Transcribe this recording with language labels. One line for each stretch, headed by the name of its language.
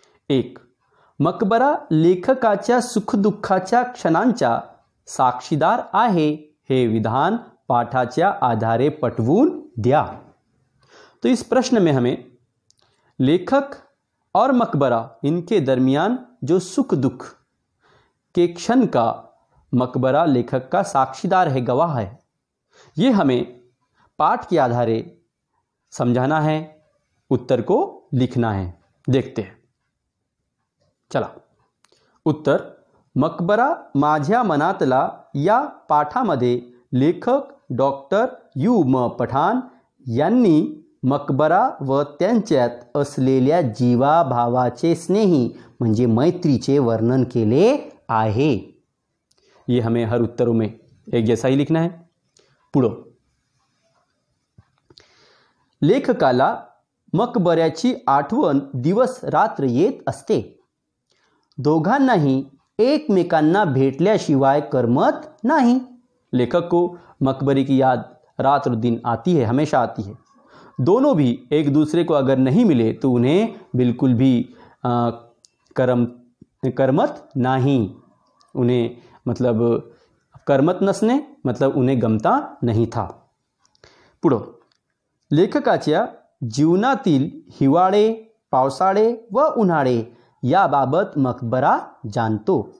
Marathi: 1 मकबरा लेखकाच्या सुखदुःखाच्या क्षणांचा साक्षीदार आहे हे विधान पाठाच्या आधारे पटवून द्या।
Hindi: तो इस प्रश्न में हमें लेखक और मकबरा इनके दरमियान जो सुख दुख के क्षण का मकबरा लेखक का साक्षीदार है, गवाह है, ये हमें पाठ के आधारे समझाना है, उत्तर को लिखना है। देखते हैं।
Marathi: चला उत्तर मकबरा माझ्या मनातला या पाठामध्ये लेखक डॉक्टर यू म पठाण यांनी मकबरा व त्यांच्यात असलेल्या जीवाभावाचे स्नेही म्हणजे मैत्रीचे वर्णन केले आहे।
Hindi: ये हमें हर उत्तरों में एक जैसा ही लिखना है।
Marathi: पुढं लेखकाला मकबऱ्याची आठवण दिवस रात्र येत असते। दोघांनाही एकमेकांना भेटल्याशिवाय करमत नहीं।
Hindi: लेखक को मकबरे की याद रात और दिन आती है, हमेशा आती है। दोनों भी एक दूसरे को अगर नहीं मिले तो उन्हें बिल्कुल भी करमत नहीं, उन्हें मतलब
Marathi: करमत नसणे
Hindi: मतलब उन्हें गमता नहीं था।
Marathi: पुढं लेखकाच्या जीवनातील हिवाळे पावसाळे व उन्हाळे याबाबत मकबरा जाणतो।